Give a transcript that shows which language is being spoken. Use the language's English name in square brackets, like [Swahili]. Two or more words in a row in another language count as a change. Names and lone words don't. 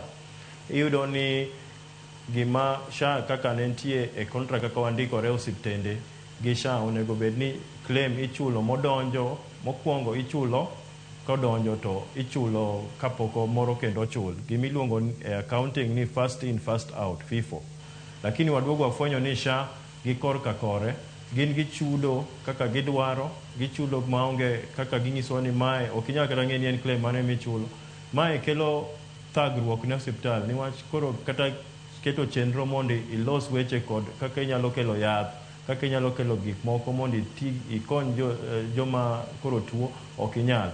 [Luo (Kenya and Tanzania)] Iyudo ni gima SHA kaka ne nitie e contract kaka wandikore osiptende gi SHA onego bed ni claim ichulo modonjo mokuongo ichulo kodonjo to ichulo kapok moro kendo ochul. Gimiluongo e accounting ni [English] first in first out FIFO. [Luo (Kenya and Tanzania)] Lakini waduogo wafwenyo ni SHA gi korka kore gin gichudo kaka gidwaro, gichudo maonge kaka ginyiso ni mae ok inyal kata ng'e ni en claim mane michulo. Mae kelo thagruok ne osiptal niwach koro kata keto chenro mondo ilos weche kod kaka inyalo kelo yath, kaka inyalo kelo gik moko mondo ikony joma koro tuo ok inyal.